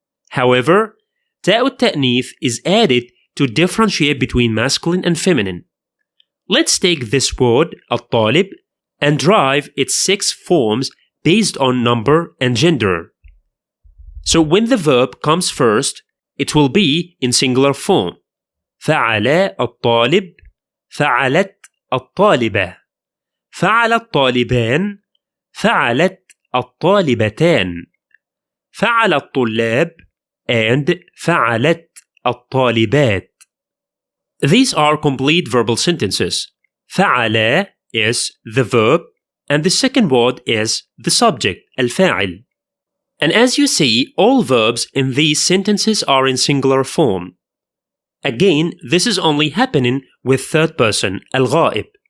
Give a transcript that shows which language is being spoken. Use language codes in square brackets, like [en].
[en] However, تاء التأنيث is added to differentiate between masculine and feminine. Let's take this word, الطالب, and derive its 6 forms based on number and gender. So when the verb comes first, it will be in singular form. [ar] فعل الطالب، فعلت الطالبة، فعل الطالبان، فعلت الطالبتان، فعل الطلاب, and فعلت الطالبات. [en] These are complete verbal sentences. فعل is the verb, and the second word is the subject, الفاعل. And as you see, all verbs in these sentences are in singular form. Again, this is only happening with third person, الغائب.